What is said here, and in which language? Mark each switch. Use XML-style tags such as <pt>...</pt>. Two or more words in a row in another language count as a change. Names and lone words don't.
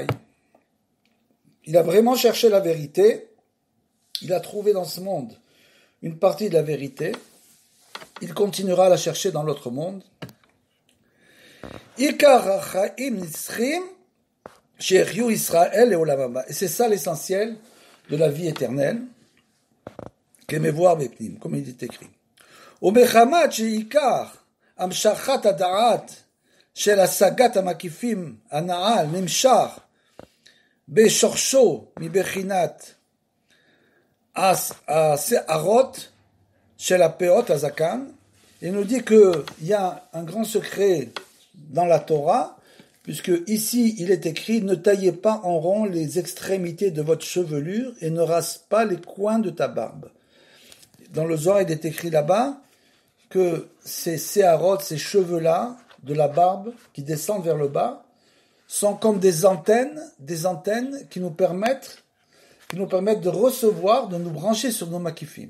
<fr>Il a vraiment cherché la vérité, il a trouvé dans ce monde une partie de la vérité, il continuera à la chercher dans l'autre monde. Et c'est ça l'essentiel de la vie éternelle, comme il est écrit.</fr> <he>ומחמת שעיקר המשכת הדעת של השגת המקיפים הנעל נמשך בשורשו מבחינת השערות של הפאות הזקן,</he> <fr>il nous dit qu'il y a un grand secret dans la Torah, puisque ici il est écrit: ne taillez pas en rond les extrémités de votre chevelure et ne rase pas les coins de ta barbe. Dans le Zohar, il est écrit là-bas que ces séharot, ces cheveux-là, de la barbe, qui descendent vers le bas, sont comme des antennes qui nous permettent de recevoir, de nous brancher sur nos makifim.</fr>